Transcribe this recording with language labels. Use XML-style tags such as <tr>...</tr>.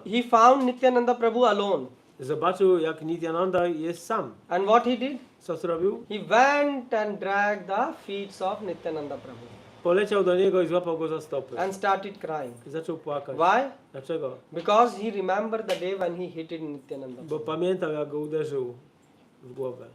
<en>he found Nityananda Prabhu alone.</en> <pl>zobaczył, jak Nityananda jest sam.</pl> <en>And what he did?</en> <pl>Co zrobił?</pl> <en>He went and dragged the feet of Nityananda Prabhu</en> <pl>Poleciał do niego i złapał go za stopy.</pl> <en>and started crying.</en> <pl>I zaczął płakać.</pl> <en>Why?</en> <pl>Dlaczego?</pl> <en>Because he remembered the day when he hit it Nityananda.</en> <pl>Bo pamiętał, jak go uderzył w głowę.</pl>